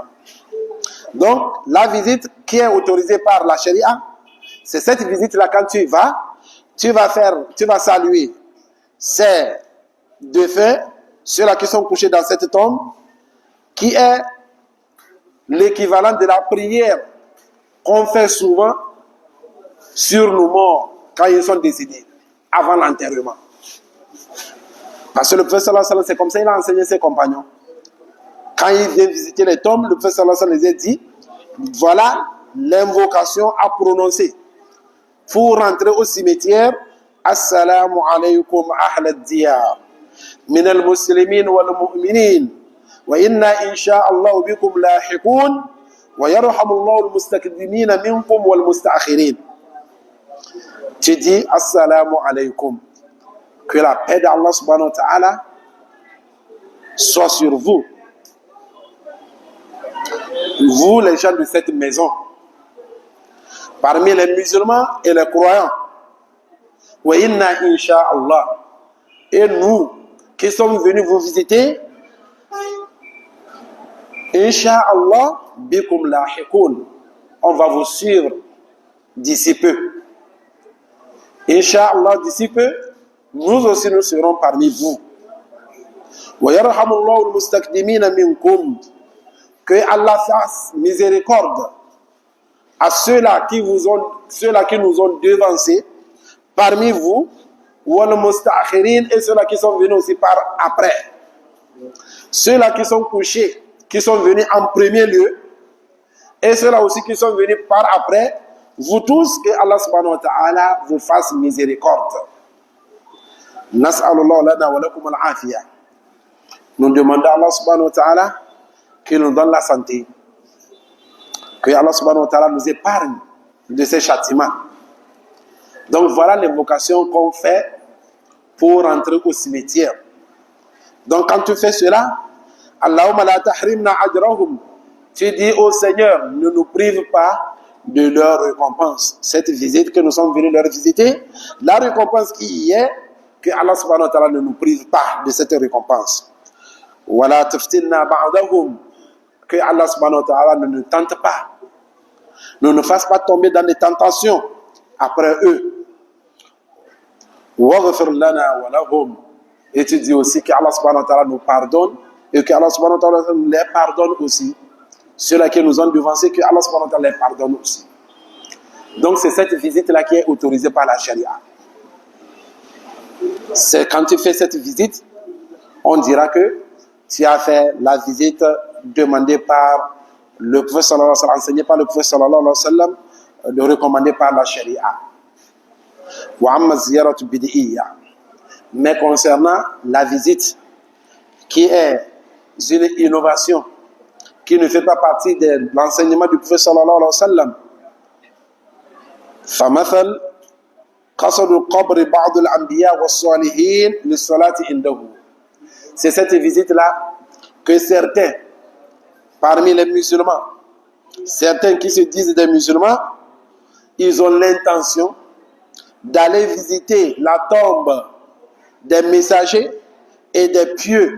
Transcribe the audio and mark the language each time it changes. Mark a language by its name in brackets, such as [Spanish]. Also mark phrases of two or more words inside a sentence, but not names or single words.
[French] Donc, la visite qui est autorisée par la charia, c'est cette visite-là quand tu vas saluer ces défunts, ceux-là qui sont couchés dans cette tombe, qui est l'équivalent de la prière qu'on fait souvent sur nos morts quand ils sont décédés, avant l'enterrement. Parce que le prophète [Arabic] صلى الله عليه وسلم, [French] c'est comme ça il a enseigné ses compagnons. Quand il vient visiter les tombes, le prophète [Arabic] صلى الله عليه وسلم [French] les a dit, voilà l'invocation à prononcer pour rentrer au cimetière. [Arabic] السلام عليكم أهل الديار من المسلمين والمؤمنين وإنا إن شاء الله بكم لاحقون ويرحم الله المستقدمين منكم والمستأخرين. [French] Tu dis [Arabic] السلام عليكم, [French] que la paix d'Allah [Arabic] سبحانه وتعالى [French] soit sur vous, vous les gens de cette maison, parmi les musulmans et les croyants. [Arabic] وإنا إن شاء الله, [French] et nous qui sommes venus vous visiter, Inch'Allah, [Arabic] بكم لاحقون, [French] on va vous suivre d'ici peu. Inch'Allah, d'ici peu, nous aussi nous serons parmi vous. [Arabic] ويرحم الله المستقدمين منكم, [French] que Allah fasse miséricorde à ceux-là qui nous ont devancés parmi vous, [Arabic] والمستأخرين, [French] et ceux-là qui sont venus aussi par après. Ceux-là qui sont couchés, qui sont venus en premier lieu, et ceux-là aussi qui sont venus par après, vous tous, que Allah [Arabic] سبحانه وتعالى [French] vous fasse miséricorde. [Arabic] نسأل الله لنا ولكم العافية. [French] Nous demandons à Allah [Arabic] سبحانه وتعالى [French] qu'il nous donne la santé, que Allah [Arabic] سبحانه وتعالى [French] nous épargne de ces châtiments. Donc voilà l'invocation qu'on fait pour entrer au cimetière. Donc quand tu fais cela, [Arabic] اللهم لا تحرمنا أجرهم, [French] tu dis au Seigneur, ne nous prive pas de leur récompense. Cette visite que nous sommes venus leur visiter, la récompense qui y est, que Allah [Arabic] سبحانه وتعالى [French] ne nous prive pas de cette récompense. [Arabic] ولا تفتنا بعدهم. [French] Que Allah [Arabic] سبحانه وتعالى [French] ne nous tente pas. Ne nous fasse pas tomber dans des tentations après eux. [Arabic] واغفر لنا ولهم. [French] Et tu dis aussi que Allah [Arabic] سبحانه وتعالى [French] nous pardonne et que Allah [Arabic] سبحانه وتعالى [French] les pardonne aussi. Ceux-là qui nous ont devancés, que Allah [Arabic] سبحانه وتعالى [French] les pardonne aussi. Donc c'est cette visite-là qui est autorisée par la charia. C'est quand tu fais cette visite, on dira que tu as fait la visite demandée par le prophète [Arabic] صلى الله عليه وسلم, [French] enseignée par le prophète [Arabic] صلى الله عليه وسلم, [French] recommandée par la charia. [Arabic] وأما زيارة بدعية. [French] Mais concernant la visite, qui est une innovation, qui ne fait pas partie de l'enseignement du prophète [Arabic] صلى الله عليه وسلم, فَمَثَلْ قَصَدُ قَبْرِ بَعْضِ الْأَنْبِيَاءِ وَالصَّالِحِينَ لِلصَّلَاةِ عِنْدَهُ. [French] C'est cette visite-là que certains, parmi les musulmans, certains qui se disent des musulmans, ils ont l'intention d'aller visiter la tombe des messagers et des pieux.